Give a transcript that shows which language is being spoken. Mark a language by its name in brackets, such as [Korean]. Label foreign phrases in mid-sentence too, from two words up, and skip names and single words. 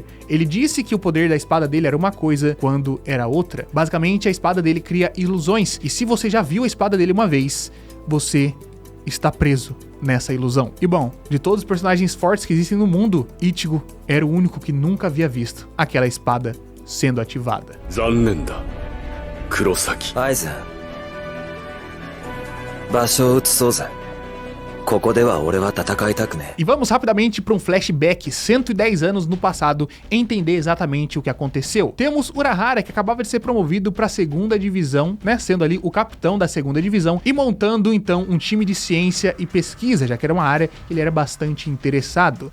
[Portuguese] Ele disse que o poder da espada dele era uma coisa, quando era outra. Basicamente, a espada dele cria ilusões, e se você já viu a espada dele uma vez, você está preso nessa ilusão. E bom, de todos os personagens fortes que existem no mundo, Ichigo era o único que nunca havia visto aquela espada sendo ativada. [Japanese] Aizen, 場所を移そうぜ。ここでは俺は戦いたくねえ。 [Portuguese] E vamos rapidamente para um flashback 110 anos no passado, entender exatamente o que aconteceu. Temos Urahara, que acabava de ser promovido para a segunda divisão, sendo ali o capitão da segunda divisão e montando então um time de ciência e pesquisa, já que era uma área que ele era bastante interessado.